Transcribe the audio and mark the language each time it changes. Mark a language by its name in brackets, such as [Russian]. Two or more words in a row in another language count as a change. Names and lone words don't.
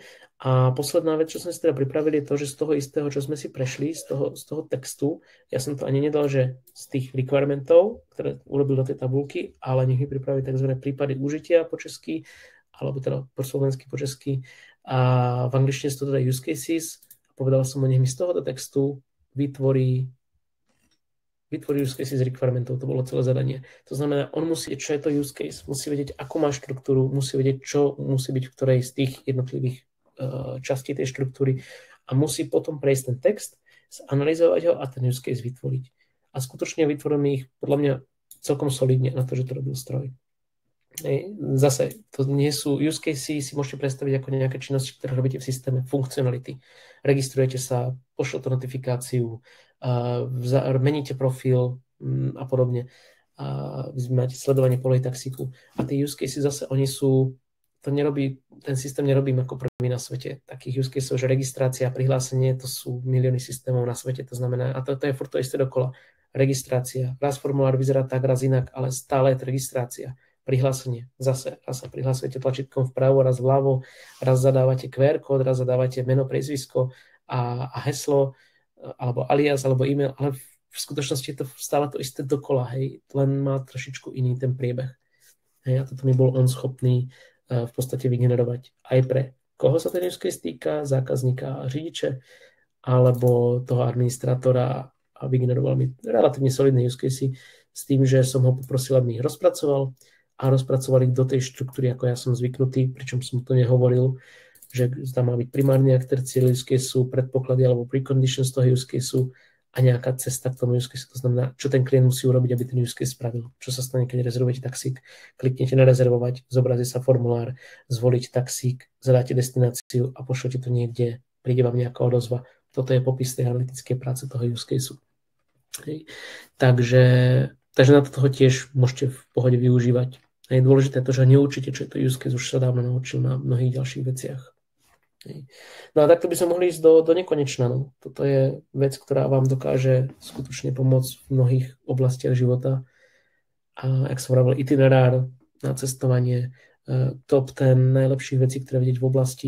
[Slovak] A posledná vec, čo sme si teda pripravili, je to, že z toho istého, čo sme si prešli, z toho textu, ja som to ani nedal, že z tých requirementov, ktoré urobil do tej tabulky, ale nech mi pripraví tzv. Prípady užítia po česky, alebo teda po slovensky po česky. A v angličtine sú to teda [English] use cases. [Slovak] Povedal som o nech mi z tohoto textu vytvorí [English] use case [Slovak] z requirementov, to bolo celé zadanie. To znamená, on musí vedieť, čo je to [English] use case, [Slovak] musí vedieť, akú má štruktúru, musí vedieť, čo musí byť v ktorej z tých jednotlivých častí tej štruktúry a musí potom prejsť ten text, analyzovať ho a ten [English] use case [Slovak] vytvoriť. A skutočne vytvoríme ich podľa mňa celkom solidne na to, že to robil stroj. Zase, to nie sú [English] use casey, [Slovak] si môžete predstaviť ako nejaké činnosti, ktoré robíte v systéme, funkcionality. Registrujete sa, pošlete notifikáciu, meníte profil a podobne. a vy máte sledovanie polej taxíku. A tie [English] use cases [Slovak] zase oni sú, ten systém nerobím ako prvý na svete. Takých [English] use cases, [Slovak] že registrácia, prihlásenie, to sú milióny systémov na svete, to znamená, a to je furt to isté dokola. Registrácia, raz formulár vyzerá tak, raz inak, ale stále je to registrácia. Prihlásenie, zase, raz sa prihlásujete tlačítkom vpravo, raz vľavo, raz zadávate QR kód, raz zadávate meno, priezvisko a heslo, alebo alias, alebo e-mail, ale v skutočnosti je to stále to isté dokola, hej, len má trošičku iný ten priebeh. Hej, a toto mi bol on schopný v podstate vygenerovať aj pre koho sa ten [English] use case [Slovak] týka, zákazníka a řidiče, alebo toho administrátora a vygeneroval mi relatívne solidné [English] use casey [Slovak] s tým, že som ho poprosil, aby mi ich rozpracoval a rozpracovali do tej štruktúry, ako ja som zvyknutý, pričom som to nehovoril, že tam má byť primárny aktér cieľ [English] use caseu, [Slovak] predpoklady alebo preconditions toho [English] use caseu [Slovak] a nejaká cesta k tomu [English] use caseu. [Slovak] To znamená, čo ten klient musí urobiť, aby ten [English] use case [Slovak] spravil. Čo sa stane, keď rezervujete taxík, kliknete na rezervovať, zobrazí sa formulár, zvoliť taxík, zadáte destináciu a pošlete to niekde, príde vám nejaká odozva. Toto je popis tej analytickej práce toho [English] use caseu. [Slovak] Hej. Takže na toho tiež môžete v pohode využívať. A je dôležité to, že neučíte, čo je to [English] use case, [Slovak] už sa dávno naučil na mnohých ďalších veciach. Hej. No a takto by sme mohli ísť do nekonečna. No. Toto je vec, ktorá vám dokáže skutočne pomôcť v mnohých oblastiach života. A jak som hovoril, itinerár na cestovanie, top 10 najlepších vecí, ktoré vidieť v oblasti.